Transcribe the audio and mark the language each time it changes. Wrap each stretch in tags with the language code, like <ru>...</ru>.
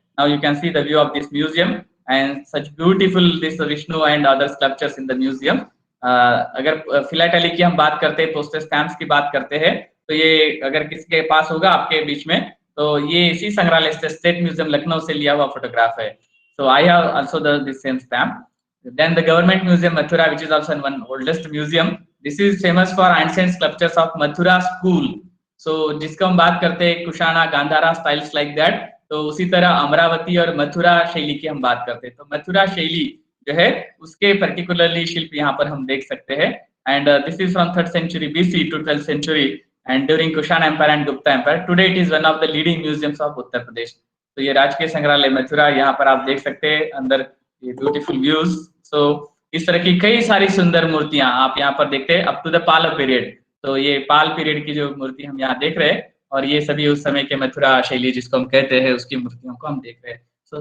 <en>Now you can see the view of this museum and such beautiful this Vishnu and other sculptures in the museum.</en> <hi>अगर philately की हम बात करते हैं, postal stamps की बात करते हैं, तो ये अगर किसी के पास होगा आपके बीच में, तो ये इसी संग्रहालय से स्टेट म्यूजियम लखनऊ से लिया हुआ फोटोग्राफ है।</hi> <en>So I have also the same stamp. Then the government museum Mathura, which is also one oldest museum. This is famous for ancient sculptures of Mathura school.</en> <hi>So जिसको हम बात करते हैं Kushana Gandhara styles like that, तो उसी तरह अमरावती और मथुरा शैली की हम बात करते हैं। तो मथुरा शैली जो है उसके पर्टिकुलरली शिल्प यहाँ पर हम देख सकते हैं।</hi> <en>And this is from 3rd century BC to 12th century and during Kushan Empire and Gupta Empire. Today it is one of the leading museums of Uttar Pradesh.</en> <hi>तो ये राजकीय संग्रहालय मथुरा, यहाँ पर आप देख सकते हैं अंदर ये ब्यूटीफुल व्यूज। सो इस तरह की कई सारी सुंदर मूर्तियां आप यहाँ पर देखते हैं</hi> <en>Up to the Pala period.</en> <hi>तो ये पाल पीरियड की जो मूर्ति हम यहाँ देख रहे हैं, और ये सभी उस समय के मथुरा शैली जिसको हम कहते हैं उसकी मूर्तियों को हम देख रहे हैं।</hi>